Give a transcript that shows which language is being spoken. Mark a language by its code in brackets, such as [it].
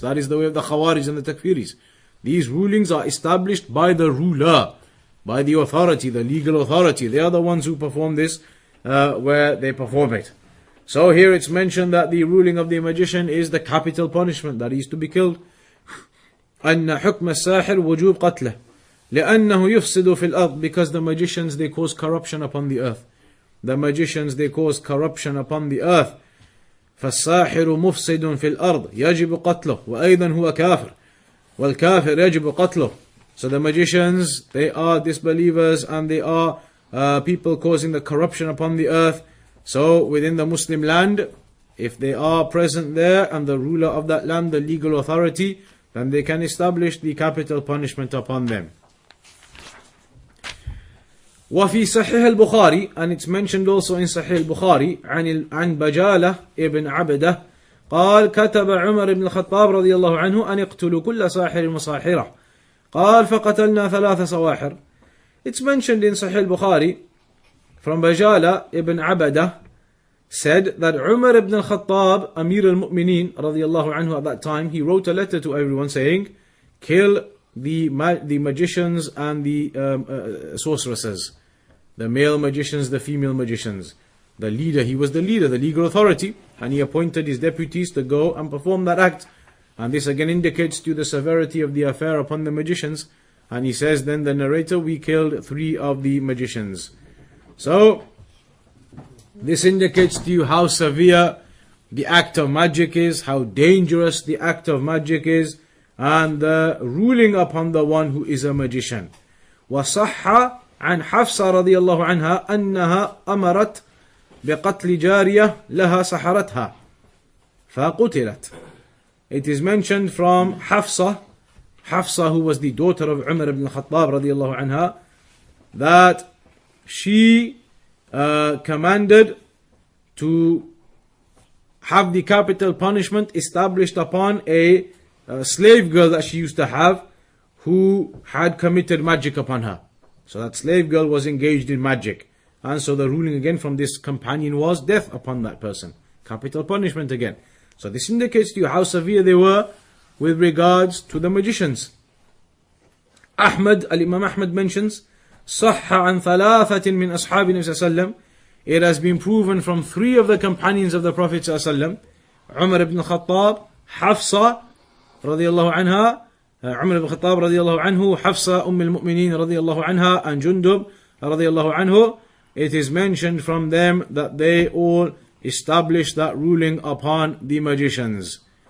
[en] That is the way of the Khawaris and the Takfiris. These rulings are established by the ruler, by the authority, the legal authority. They are the ones who perform this, where they perform it. So here it's mentioned that the ruling of the magician is the capital punishment, that he is to be killed. [ar] أن حكم الساحر وجوب قتله لأنه يفسد في الأرض. [en] Because the magicians, they cause corruption upon the earth. The magicians, they cause corruption upon the earth. [ar] فالساحر مفسد في الأرض يجب قتله وأيضا هو كافر والكافر يجب قتله. [en] So the magicians, they are disbelievers and they are people causing the corruption upon the earth. So within the Muslim land, if they are present there and the ruler of that land, the legal authority, then they can establish the capital punishment upon them. [ar] وفي صحيح البخاري, [en] and it's mentioned also in Sahih al-Bukhari, [ar] عن بجالة ابن عبده قال كتب عمر بن الخطاب رضي الله عنه أن يقتلوا كل ساحر وساحرة قال فقتلنا 3 سواحر. [en] It's mentioned in Sahih al-Bukhari from Bajala ibn Abadah said that Umar ibn al-Khattab, Amir al-Mu'mineen radiyallahu anhu at that time, he wrote a letter to everyone saying, kill the magicians and the sorceresses, the male magicians, the female magicians. The leader, he was the leader, the legal authority, and he appointed his deputies to go and perform that act. And this again indicates to the severity of the affair upon the magicians. And he says, then the narrator, we killed 3 of the magicians. So this indicates to you how severe the act of magic is, how dangerous the act of magic is, and the ruling upon the one who is a magician. [ar] وصح عن حفصة رضي الله عنها أنها أمرت بقتل جارية لها سحرتها فقتلت. [en] It is mentioned from Hafsa, who was the daughter of Umar ibn Khattab radiallahu anha, that she commanded to have the capital punishment established upon a slave girl that she used to have, who had committed magic upon her. So that slave girl was engaged in magic. And so the ruling again from this companion was death upon that person. Capital punishment again. So this indicates to you how severe they were with regards to the magicians. Imam Ahmad mentions, [ar] صح عن ثلاثة من أصحاب النبي صلى الله عليه وسلم. [en] It has been proven from 3 of the companions of the Prophet صلى الله عليه وسلم, Umar ibn Khattab, Hafsa رضي الله عنها, Umar ibn Khattab رضي الله عنه, Hafsa المؤمنين رضي الله عنها, and Jundub رضي الله عنه. It is mentioned from them that they all established that ruling upon the magicians.